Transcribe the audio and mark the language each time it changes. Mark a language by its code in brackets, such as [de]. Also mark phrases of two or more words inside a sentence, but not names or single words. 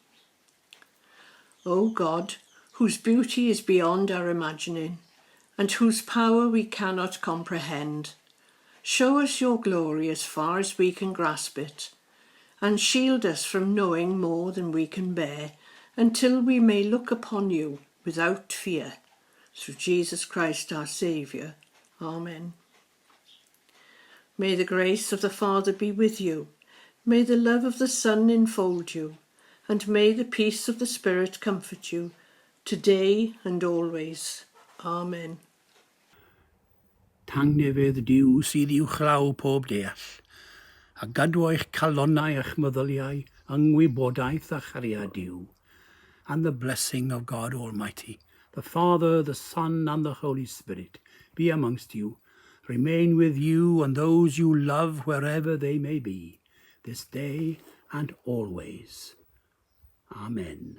[en] O God, whose beauty is beyond our imagining, and whose power we cannot comprehend, show us your glory as far as we can grasp it, and shield us from knowing more than we can bear, until we may look upon you without fear, through Jesus Christ our Saviour. Amen. May the grace of the Father be with you, may the love of the Son enfold you, and may the peace of the Spirit comfort you, today and always. Amen. [cy] Tangnefydd Duw sydd i'w chlaw pob deall, a gadw eich calonnau eich meddyliau, yngwybodaeth a chariad Duw, [en] and the blessing of God Almighty, the Father, the Son, and the Holy Spirit, be amongst you, remain with you and those you love wherever they may be, this day and always. Amen.